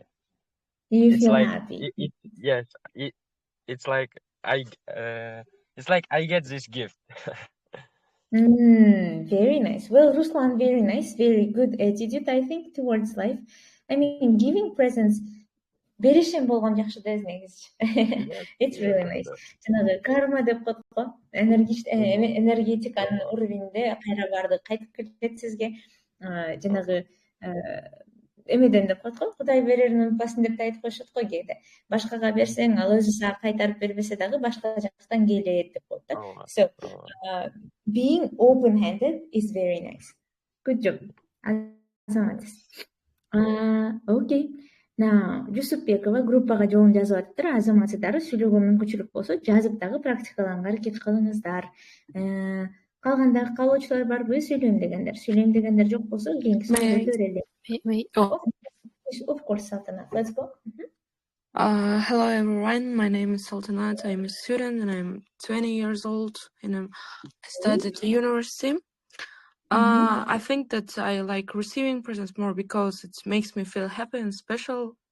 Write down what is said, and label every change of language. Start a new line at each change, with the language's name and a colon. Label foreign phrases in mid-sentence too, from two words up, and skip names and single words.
English: You feel happy. It's like I get this gift. Very nice. Well, Ruslan, very nice, very good attitude, I think, towards life. I mean, giving presents,
Kyrgyz: беришен болгон жакшы да негизи.
English: It's really nice.
Kyrgyz: Жанагы карма деп коет го, энергетиканын уровенде кайра барды кайтып келет сизге. Жанагы эмеден деп коет го, Кудай берерин унутпасын деп айтып коюшат го кээде. Башкага берсең, ал өзү сага кайтарып бербесе дагы башка жактан келет деп коет да.
English: So, being open-handed is very nice. Good job. Okay. Now,
Kyrgyz: Жусупбекова группага жообун жазып атыптыр. Азаматсыздары сүйлөөгө мүмкүнчүлүк болсо, жазып дагы практикалаганга аракет кылыңыздар. Калгандагы калуучулар барбы, сүйлөйм дегендер жок болсо, кийинки суроого берели.
English: Of course, Sultanat. Let's go. Hello everyone, my name is Sultanat. I'm a student and I'm 20 years old and I study at the university. I think that I like receiving presents more because it makes me feel happy and special.